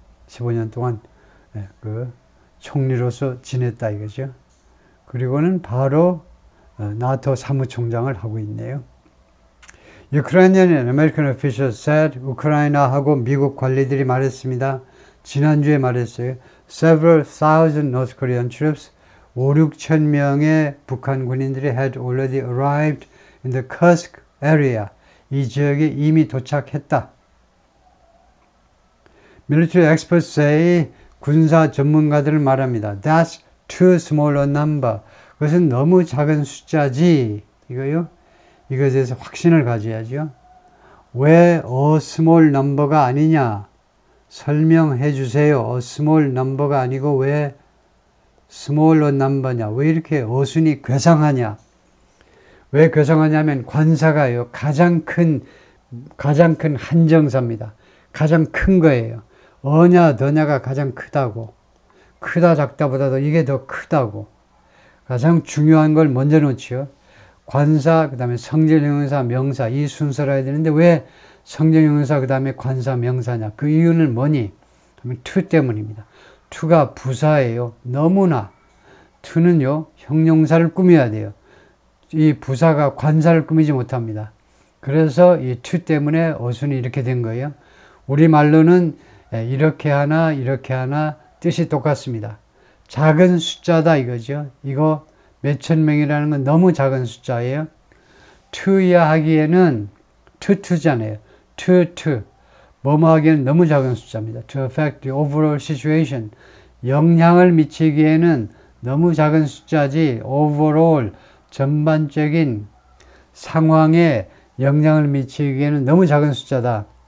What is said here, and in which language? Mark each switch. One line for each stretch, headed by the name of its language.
Korean: 15년 동안 그 총리로서 지냈다 이거죠. 그리고는 바로 나토 사무총장을 하고 있네요.
English: Ukrainian American officials said,
Korean: 우크라이나하고 미국 관리들이 말했습니다. 지난주에 말했어요.
English: Several thousand North Korean troops,
Korean: 5-6천 명의 북한 군인들이
English: had already arrived in the Kursk area.
Korean: 이 지역에 이미 도착했다.
English: Military experts say,
Korean: 군사 전문가들은 말합니다.
English: That's too small a number.
Korean: 그것은 너무 작은 숫자지. 이거요. 이것에 대해서 확신을 가져야죠. 왜 a small number가 아니냐? 설명해 주세요. a small number가 아니고 왜 small a number냐? 왜 이렇게 어순이 괴상하냐? 왜 괴상하냐면 관사가요. 가장 큰 한정사입니다. 가장 큰 거예요. 어냐 더냐가 가장 크다고. 크다 작다보다도 이게 더 크다고. 가장 중요한 걸 먼저 놓지요. 관사, 그 다음에 성질형용사, 명사 이 순서로 해야 되는데 왜 성질형용사 그 다음에 관사, 명사냐. 그 이유는 뭐니? 그러면 to 때문입니다. to가 부사예요. 너무나. to는요. 형용사를 꾸며야 돼요. 이 부사가 관사를 꾸미지 못합니다. 그래서 이 to 때문에 어순이 이렇게 된 거예요. 우리말로는 이렇게 하나 뜻이 똑같습니다. 작은 숫자다 이거죠. 이거 몇천 명이라는 건 너무 작은 숫자예요. to야 하기에는 to잖아요. to 뭐뭐 하기에는 너무 작은 숫자입니다.
English: To affect the overall situation.
Korean: 영향을 미치기에는 너무 작은 숫자지 overall 전반적인 상황에 영향을 미치기에는 너무 작은 숫자다.